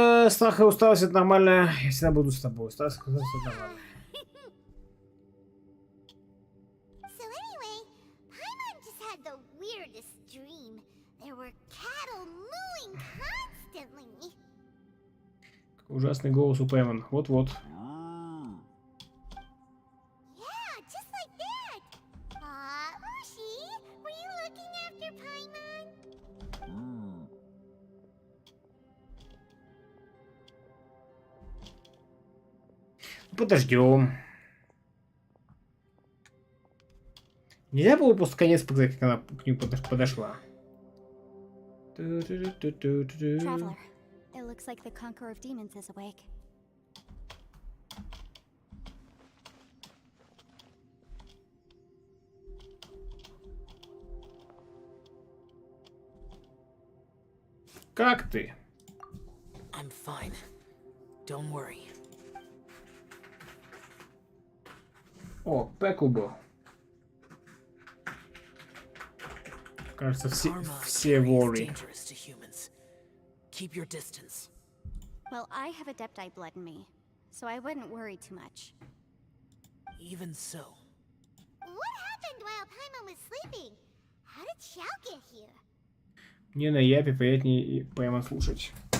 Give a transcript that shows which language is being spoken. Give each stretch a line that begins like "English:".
Russian: Страх и усталость это нормально. Я всегда буду с тобой. Страх и усталость это нормально.
English: So anyway, Paimon just had the weirdest dream. There were cattle mooing constantly.
Russian: Ужасный голос у Пайман. Вот-вот.
English: Yeah, just like that. Ushi, were you looking after Paimon?
Russian: Подождем. Нельзя было просто конец показать, как она к нему подошла.
English: Traveler, it looks like the Conqueror of Demons is awake.
Russian: Как ты?
English: I'm fine. Don't worry.
Russian: О, Пекубо. Кажется, все
English: Karma is worry. dangerous to humans. Keep your distance. Well, I have Adepti blood in me, so I wouldn't worry too much. Even so. What happened while Paimon was sleeping? How did Xiao get here?
Russian: Мне на Япе приятнее Пайман слушать.